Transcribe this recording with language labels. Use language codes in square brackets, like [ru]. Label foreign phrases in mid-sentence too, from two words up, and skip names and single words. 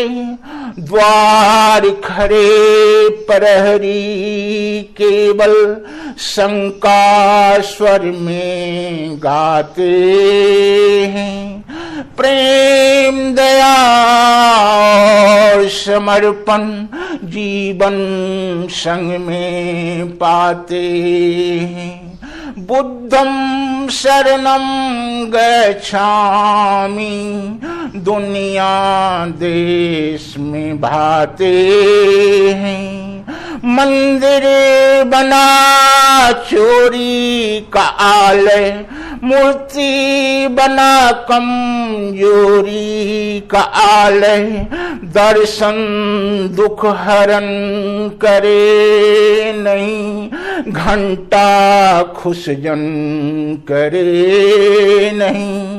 [hi] द्वार खरे प्रहरी केवल शंका स्वर में गाते हैं। प्रेम दया और समर्पण जीवन संग में पाते हैं। [pi] बुद्धं शरणं गच्छामि [hi] दुनिया देश में भाते हैं। मंदिर बना चोरी का आलय, मूर्ति बना कमजोरी का आलय, दर्शन दुख हरण करे नहीं, घंटा खुश जन करे नहीं।